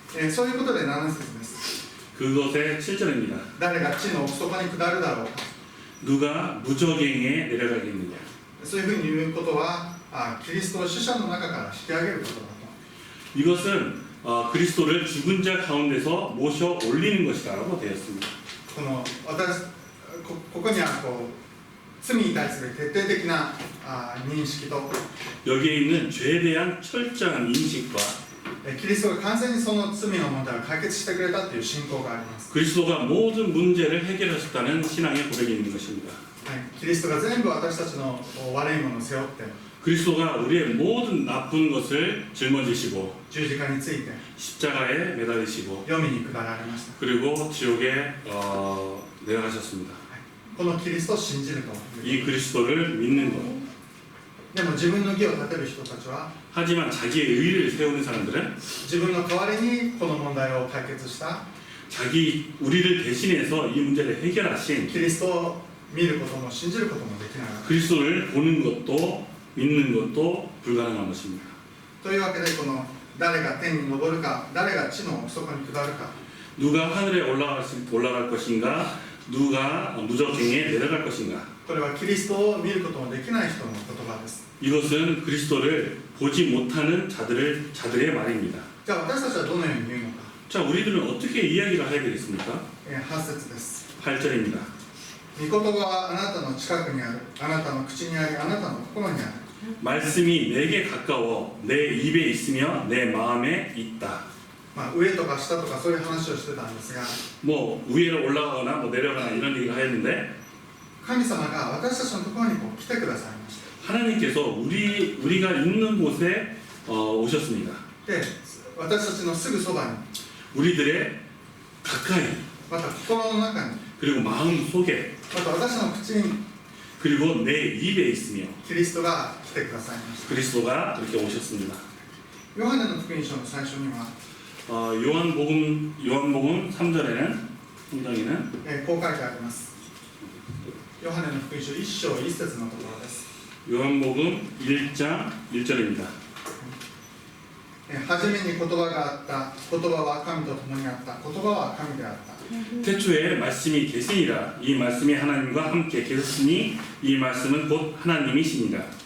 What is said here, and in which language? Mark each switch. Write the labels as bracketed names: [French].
[Japanese] そういうことで7節です。 [Korean] 그것의 7절입니다. [Japanese] 誰が地の奥底に下るだろうか。 [Korean] 누가 무저갱에 내려가겠느냐. [Japanese] そういうふうに言うことはキリストを死者の中から引き上げることだと。 [Korean] 이것은 그리스도를 죽은 자 가운데서 모셔 올리는 것이라고 되었습니다. [Japanese] ここには罪に対する徹底的な認識と [Korean] 여기에 있는 죄에 대한 철저한 인식과 [Japanese] キリストが完全にその罪の問題を解決してくれたという信仰があります、 [Korean] 그리스도가 모든 문제를 해결하셨다는 신앙의 고백이 있는 것입니다. [Japanese] キリストが全部私たちの悪いものを背負って [Korean] 그리스도가 우리의 모든 나쁜 것을 짊어지시고 [Japanese] 十字架について [Korean] 십자가에 매달리시고 [Japanese] 黄泉に下られました、 [Korean] 그리고 지옥에 내려가셨습니다. [Japanese] このキリストを信じるという [Korean] 이 그리스도를 믿는 것. [Japanese] でも自分の義を立てる人たちは [Korean] 하지만 자기의 의를 세우는 사람들은 [Japanese] 自分の代わりにこの問題を解決した [Korean] 우리를 대신해서 이 문제를 해결하신 [Japanese] キリストを見ることも信じることもできない [Korean] 그리스도를 보는 것도 믿는 것도 불가능한 것입니다. [Japanese] というわけでこの誰が天に昇るか誰が地の奥底に下るか [Korean] 누가 하늘에 올라갈 것인가, 누가 무적행에 내려갈 것인가. [Japanese] これはキリストを見ることもできない人の言葉です。 [Korean] 이것은 그리스도를 보지 못하는 자들의 말입니다. [Japanese] じゃあ私たちはどのように言うのか。 [Korean] 자, 우리들은 어떻게 이야기를 해야 되겠습니까? [Japanese] 8節です。 [Korean] 8절입니다. [Japanese] 御言葉はあなたの近くにある、あなたの口にあり、あなたの心にある。 [Korean] 말씀이 내게 가까워 내 입에 있으며 내 마음에 있다. [Japanese] 上とか下とかそういう話をしてたんですが、 [Korean] 뭐 위로 올라가거나 뭐 내려가거나 이런 얘기를 했는데 [Japanese] 神様が私たちのところに来てくださいました。 [Korean] 하나님께서 우리가 있는 곳에 오셨습니다. [Japanese] で、私たちのすぐそばに、 [Korean] 우리들의 가까이 [Japanese] また心の中に、 [Korean] 그리고 마음 속에 [Japanese] また私の口に [Korean] 그리고 내 입에 있으며 [Japanese] キリストが来てくださいました。 [Korean] 그리스도가 그렇게 오셨습니다. [Japanese] ヨハネの福音書の最初には、 [Korean] 요한복음 3장에는 [Japanese] こう書いてあります。ヨハネの福音書1章1節のところです。 [Korean] 요한복음 1장 1절입니다. [Japanese] 初めに言葉があった、言葉は神と共にあった、言葉は神であった。 [Korean] 태초에 말씀이 계시니라. 이 말씀이 하나님과 함께 계셨으니 이 말씀은 곧 하나님이시니라.